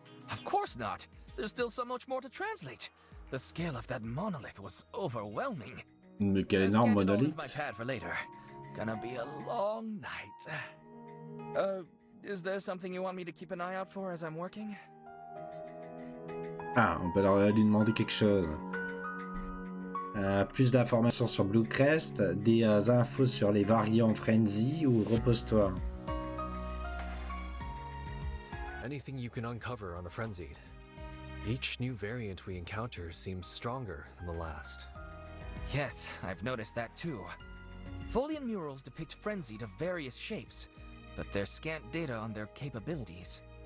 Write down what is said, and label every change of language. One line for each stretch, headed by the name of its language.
English: Of course not. There's still so much more to translate. The scale of that monolith was overwhelming.
French: Mais quel énorme monolithe.
English: My pad for later. Gonna be a long night. Is there something you want me to keep an eye out for as I'm working?
French: Ah, on peut leur lui demander quelque chose. Plus d'informations sur Bluecrest, des infos sur les variants Frenzy ou repostoir.
English: Anything you can uncover on the Frenzied. Each new variant we encounter seems stronger than the last. Yes, I've noticed that too. Folian murals depict Frenzied of various shapes, but there's scant data on their capabilities.